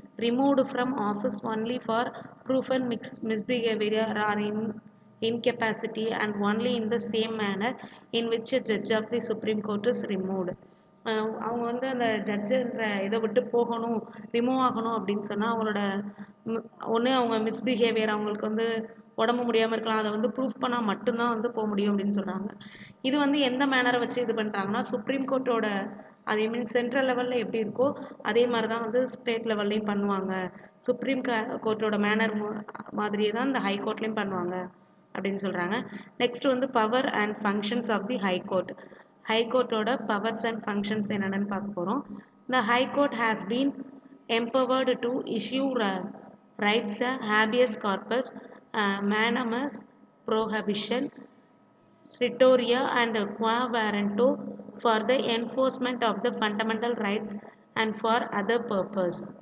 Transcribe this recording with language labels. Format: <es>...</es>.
<en>removed from office only for proven misbehavior or incapacity and only in the same manner in which a judge of the Supreme Court is removed.</en> <ta>அவங்க வந்து அந்த ஜட்ஜுன்ற இதை விட்டு போகணும், remove ஆகணும் அப்படின்னு சொன்னால் அவங்களோட ஒன்று அவங்க மிஸ்பிஹேவியர், அவங்களுக்கு வந்து உடம்பு முடியாமல் இருக்கலாம், அதை வந்து ப்ரூஃப் பண்ணால் மட்டும்தான் வந்து போக முடியும் அப்படின்னு சொல்கிறாங்க. இது வந்து எந்த மேனரை வச்சு இது பண்ணுறாங்கன்னா, சுப்ரீம் கோர்ட்டோட அதே மீன் சென்ட்ரல் லெவலில் எப்படி இருக்கோ அதே மாதிரி தான் வந்து ஸ்டேட் லெவல்லையும் பண்ணுவாங்க. சுப்ரீம் கோர்ட்டோட மேனர் மாதிரியே தான் இந்த ஹை கோர்ட்லேயும் பண்ணுவாங்க அப்படின்னு சொல்கிறாங்க. நெக்ஸ்ட் வந்து</ta> <en>Power and functions of the high court.</en> <ta>High கோர்ட்டோட powers and functions என்னென்னு பார்க்க போகிறோம்.</ta> <en>The High Court has been empowered to issue rights, habeas corpus, mandamus, prohibition, certiorari and quo warranto for the enforcement of the fundamental rights and for other purpose.</en>